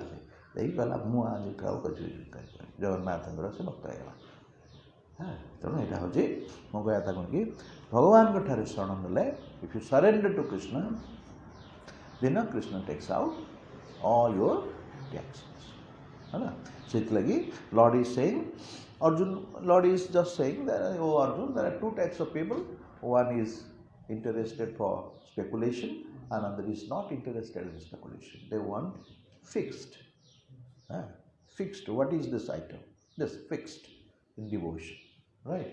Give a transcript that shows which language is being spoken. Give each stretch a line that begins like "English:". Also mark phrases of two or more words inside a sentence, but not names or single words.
Odia: ସେ ଦେଇକି କହିଲା ମୁଁ ଆଜିଠୁ ଆଉ କିଛି ଜଗନ୍ନାଥଙ୍କର ସେ ଭକ୍ତ ହେଇଗଲା। ତେଣୁ ଏଇଟା ହେଉଛି ମୋ କହିବା କଥା କ'ଣ କି ଭଗବାନଙ୍କ ଠାରେ ଶରଣ ନେଲେ,
English: if you surrender to Krishna then Krishna takes out all your tensions
Odia: ହେଲା।
English: ସେଥିଲାଗି Lord is saying Arjun, Lord is just saying that, oh Arjun, there are two types of people. One is interested for speculation, another is not interested in speculation. They want fixed. Fixed. What is this item? This fixed in devotion. Right?